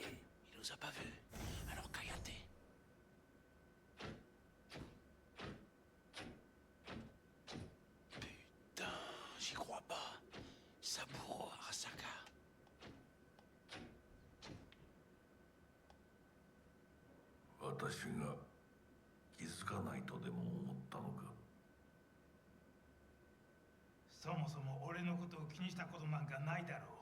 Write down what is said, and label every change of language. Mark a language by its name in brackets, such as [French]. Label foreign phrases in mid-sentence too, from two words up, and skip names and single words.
[French] Il nous a pas vus. Alors cállate. Putain, j'y crois pas. [Japanese] Saburo Arasaka. 私が気づかないとでも思ったのか。そもそも俺のことを気にしたことなんかないだろう。